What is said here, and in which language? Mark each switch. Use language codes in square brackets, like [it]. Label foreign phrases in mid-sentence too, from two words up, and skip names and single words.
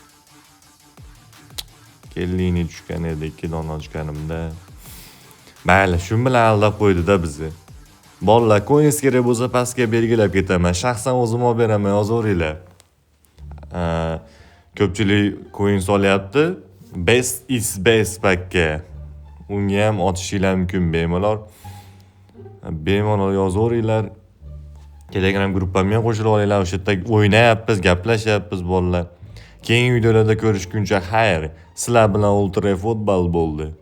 [uz] Kellini tushgan edi, 2 dona tushganimda. Mayli, shu bilan aldab qo'ydi-da bizni. Bolalar, coins kerak bo'lsa pastga belgilab ketaman. Shaxsan o'zim olib beraman, yozaveringlar. Ko'pchilik coin solyapti. Best is best packga. Unga ham otishinglar mumkin bemalol. Bemalol yozaveringlar. Telegram gruppamga qo'shilib olinglar. O'sha yerda o'ynayapmiz, gaplashyapmiz bolalar. Keyingi videolarda ko'rishguncha xayr. Sizlar bilan Ultra Futbol bo'ldi.